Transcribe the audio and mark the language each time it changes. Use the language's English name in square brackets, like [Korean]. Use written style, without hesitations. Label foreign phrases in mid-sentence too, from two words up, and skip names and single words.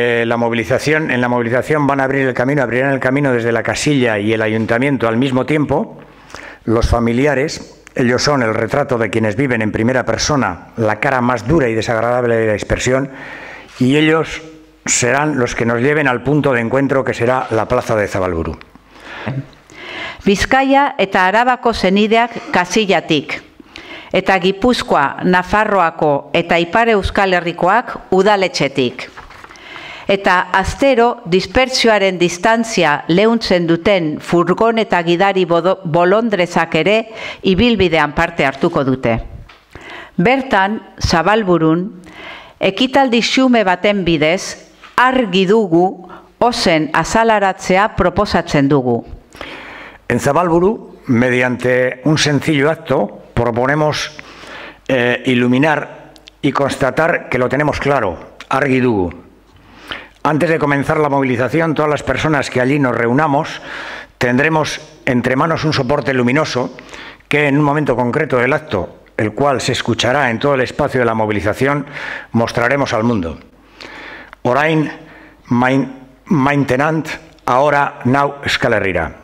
[Spanish] en la movilización van a abrirán el camino desde la casilla y el ayuntamiento al mismo tiempo. Los familiares, ellos son el retrato de quienes viven en primera persona la cara más dura y desagradable de la dispersión, y ellos serán los que nos lleven al punto de encuentro que será la plaza de Zabalburu. [Basque] Bizkaia eta Arabako zenideak kasillatik, eta Gipuzkoa, Nafarroako eta Ipar Euskal Herrikoak udaletxetik. Eta astero dispertsioaren distantzia leuntzen duten furgon eta gidari bolondrezak ere ibilbidean parte hartuko dute. Bertan, Zabalburun, ekitaldi xume baten bidez, argi dugu ozen azalaratzea proposatzen dugu. [Spanish] En Zabalburu, mediante un sencillo acto, proponemos iluminar y constatar que lo tenemos claro, [Basque] argi dugu. [Spanish] Antes de comenzar la movilización, todas las personas que allí nos reunamos tendremos entre manos un soporte luminoso que en un momento concreto del acto, el cual se escuchará en todo el espacio de la movilización, mostraremos al mundo. [Basque] Orain maintenant, ahora now Euskal Herrira.